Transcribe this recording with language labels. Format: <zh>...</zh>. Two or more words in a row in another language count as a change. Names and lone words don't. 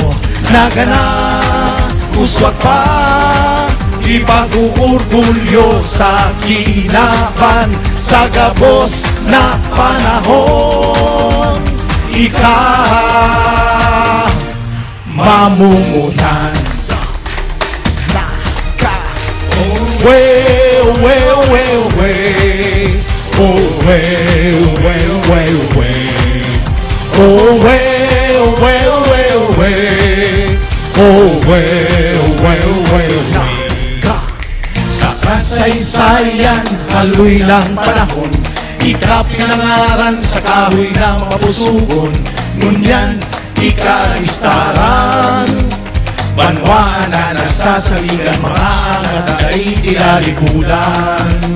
<bik>Nagana, uswag pa, ipag-uurgulyo sa kinaban, sa gabos na panahon. Ikaw mamumunan.</bik> <en>Well, well, well, well. Oh, well, well, well, well. Oh, well, well, well, well. Oh, well, well, well, well.</en> <bik>Sa kasaysayan, haloy lang panahon, ikaw pinangaran sa kahoy na mapusukon. Ngunyan, ikaistaran, banwaan na nasasalingan, mga angat ay tinalikudan.</bik>